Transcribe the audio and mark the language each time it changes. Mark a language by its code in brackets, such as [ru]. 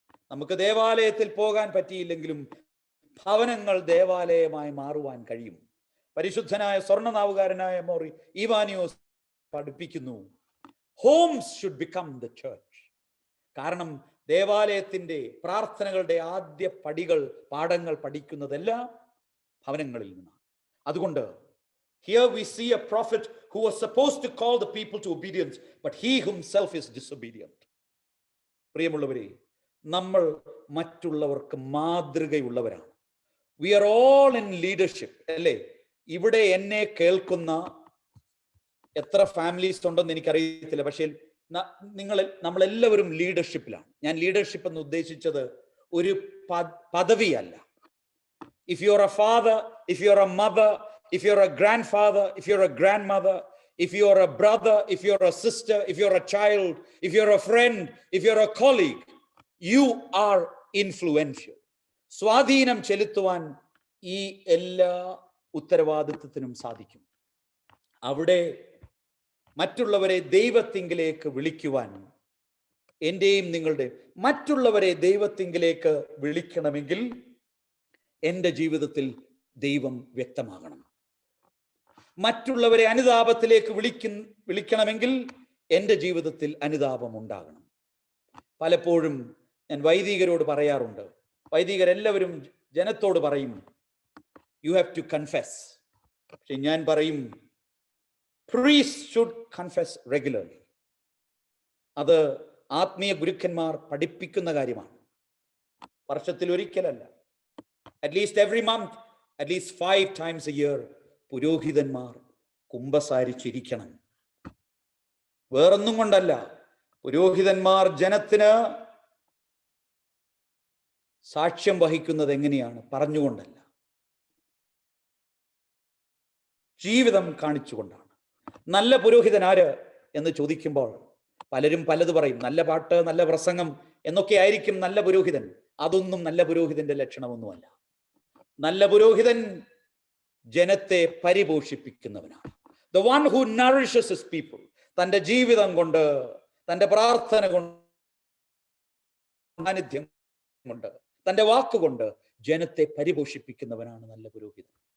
[ml] നമുക്ക് ദേവാലയത്തിൽ പോകാൻ പറ്റിയില്ലെങ്കിലും ഭവനങ്ങൾ ദേവാലയമായി മാറുവാൻ കഴിയും. പരിശുദ്ധനായ സ്വർണ്ണനാവുകാരനായ മോർ ഇവാനിയോസ് പഠിപ്പിക്കുന്നു, [en] Homes should become the church. [ml] കാരണം ദേവാലയത്തിന്റെ പ്രാർത്ഥനകളുടെ ആദ്യ പാഠങ്ങൾ പഠിക്കുന്നതെല്ലാം ഭവനങ്ങളിൽ നിന്നാണ്. അതുകൊണ്ട് [en] here we see a prophet who was supposed to call the people to obedience, but he himself is disobedient. [ml] പ്രിയമുള്ളവരെ, നമ്മൾ മറ്റുള്ളവർക്ക് മാതൃകയുള്ളവരാണ്. [en] We are all in leadership, [ml] അല്ലേ? ഇവിടെ എന്നെ കേൾക്കുന്ന എത്ര ഫാമിലീസ് ഉണ്ടെന്ന് എനിക്കറിയത്തില്ല, പക്ഷേ നമ്മളെല്ലാവരും ലീഡർഷിപ്പിലാണ്. ഞാൻ ലീഡർഷിപ്പ് എന്ന് ഉദ്ദേശിച്ചത് ഒരു പദവിയല്ല. [en] If you're a father, if you're a mother, if you're a grandfather, if you're a grandmother, if you're a brother, if you're a sister, if you're a child, if you're a friend, if you're a colleague, you are influential. [ml] സ്വാധീനം ചെലുത്തുവാൻ ഈ എല്ലാ ഉത്തരവാദിത്വത്തിനും സാധിക്കും. അവിടെ മറ്റുള്ളവരെ ദൈവത്തിങ്കിലേക്ക് വിളിക്കുവാൻ, എൻ്റെയും നിങ്ങളുടെ മറ്റുള്ളവരെ ദൈവത്തിങ്കിലേക്ക് വിളിക്കണമെങ്കിൽ എൻ്റെ ജീവിതത്തിൽ ദൈവം വ്യക്തമാകണം. മറ്റുള്ളവരെ അനുതാപത്തിലേക്ക് വിളിക്കണമെങ്കിൽ എൻ്റെ ജീവിതത്തിൽ അനുതാപം ഉണ്ടാകണം. പലപ്പോഴും ഞാൻ വൈദികരോട് പറയാറുണ്ട്, വൈദികരെല്ലാവരും ജനത്തോട് പറയും [en] You have to confess. [ml] പക്ഷെ ഞാൻ പറയും [en] priests should confess regularly. [ml] അത് ആത്മീയ ഗുരുക്കന്മാർ പഠിപ്പിക്കുന്ന കാര്യമാണ്. വർഷത്തിൽ ഒരിക്കലല്ല, [en] at least every month, at least 5 times a year [ml] പുരോഹിതന്മാർ കുമ്പസാരിച്ചിരിക്കണം. വേറൊന്നും കൊണ്ടല്ല, പുരോഹിതന്മാർ ജനത്തിന് സാക്ഷ്യം വഹിക്കുന്നത് എങ്ങനെയാണ്? പറഞ്ഞുകൊണ്ടല്ല, ജീവിതം കാണിച്ചുകൊണ്ടാണ്. നല്ല പുരോഹിതൻ ആര് എന്ന് ചോദിക്കുമ്പോൾ പലരും പലത് പറയും. നല്ല പാട്ട്, നല്ല പ്രസംഗം എന്നൊക്കെ ആയിരിക്കും നല്ല പുരോഹിതൻ. അതൊന്നും നല്ല പുരോഹിതന്റെ ലക്ഷണമൊന്നുമല്ല. നല്ല പുരോഹിതൻ ജനത്തെ പരിപോഷിപ്പിക്കുന്നവനാണ്. [en] The one who nourishes his people. [ml] തൻ്റെ ജീവിതം കൊണ്ട്, തൻ്റെ പ്രാർത്ഥന കൊണ്ട്, സാന്നിധ്യം കൊണ്ട്, തൻ്റെ വാക്കുകൊണ്ട് ജനത്തെ പരിപോഷിപ്പിക്കുന്നവനാണ് നല്ല പുരോഹിതൻ.